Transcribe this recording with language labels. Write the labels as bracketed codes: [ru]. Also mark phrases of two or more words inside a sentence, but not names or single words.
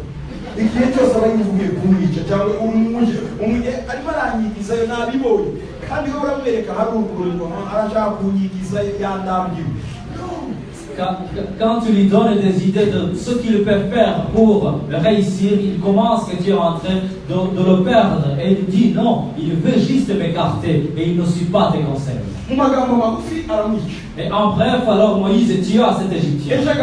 [rw] igihe cyose aba yivugiye kumwica cyangwa arimo aranyigizayo nabibonye kandi we uramwereka hari urugero arashaka kunyigizayo yandambiwe. [fr] Quand tu lui donnes des idées de ce qu'il peut faire pour réussir, il commence que tu es en train de le perdre et il dit non, il veut juste m'écarter et il ne suit pas tes conseils. Et en bref, alors Moïse tua cet Égyptien.